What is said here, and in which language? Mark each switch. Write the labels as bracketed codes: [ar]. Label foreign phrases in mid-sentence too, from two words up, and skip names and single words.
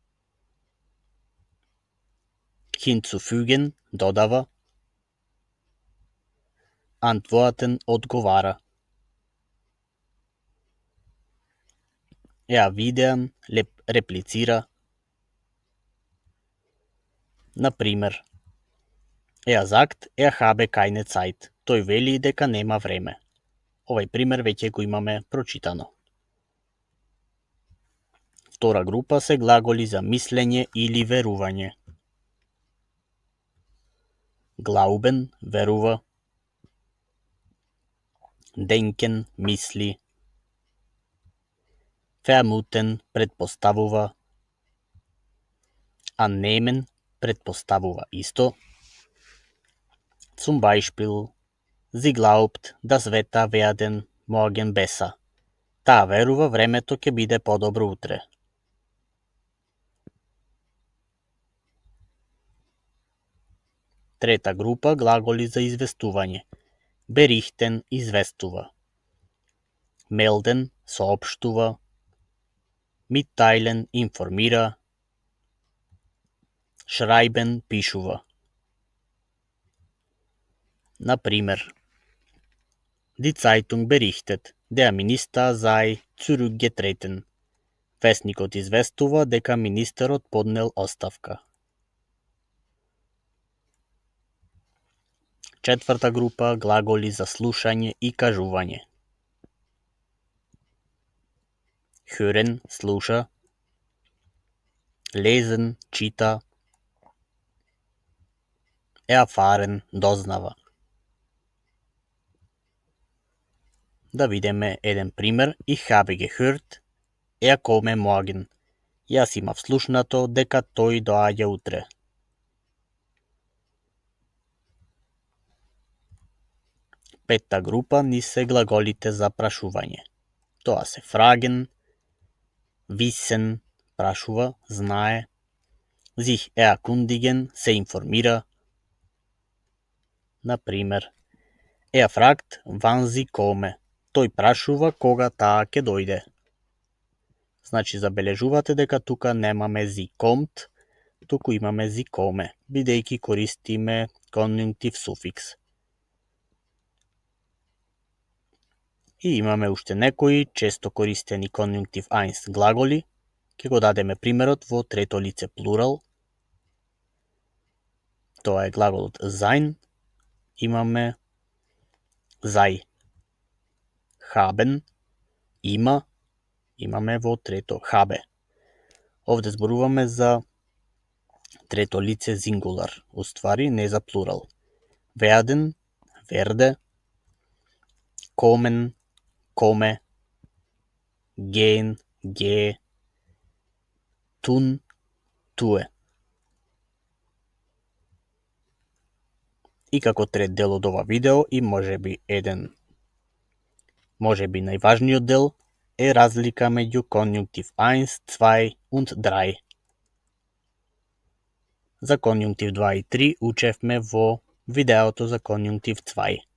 [mk] Hinzufügen, додава. Antworten, одговара. Erwidern, реплицира. Например, [de] sagt, habe keine Zeit. [mk] Тој вели дека нема време. Овај пример веќе го имаме прочитано. Втора група се глаголи за мислење или верување. Glauben, верува. Denken, мисли. Vermuten, предпоставува. Annehmen, предпоставува исто. [de] Zum Beispiel, sie glaubt, das Wetter werden morgen besser. [mk] Таа верува времето ќе биде подобро утре. Трета група глаголи за известување. Berichten, известува. Melden, соопштува. Mitteilen, информира. Schreiben, пишува. Например, [de] Die Zeitung berichtet, der Minister sei zurückgetreten. [mk] Весникот известува дека министерот поднел оставка. Четврта група глаголи за слушање и кажување. Hören, слуша. Lesen, чита. Erfahren, дознава. Да видиме еден пример. [de] Ich habe gehört, komme morgen. [mk] Јас имав слушнато дека тој доаѓа утре. Петта група ни се глаголите за прашување. Тоа се [de] fragen, wissen, [mk] прашува, знае. [de] Sich erkundigen, [mk] се информира. Например, [de] fragt, wann sie komme. [mk] Тој прашува кога таа ќе дојде. Значи, забележувате дека тука немаме [de] sie kommt, [mk] туку имаме [de] sie komme, [mk] бидејќи користиме конјунктив суфикс. И имаме уште некои често користени конјунктив 1 глаголи. Ќе го дадеме примерот во трето лице плурал. Тоа е глаголот sein. Имаме sei. Haben, има, имаме во трето habe. Овде зборуваме за трето лице сингулар, уствари не за плурал. [de] Werden, werde. Kommen, komme. Gehen, gehe. Tun, tue. [mk] И како трет дел од ова видео и можеби најважниот дел е разлика меѓу конјунктив 1, 2 und 3. За конјунктив 2 и 3 учевме во видеото за конјунктив 2.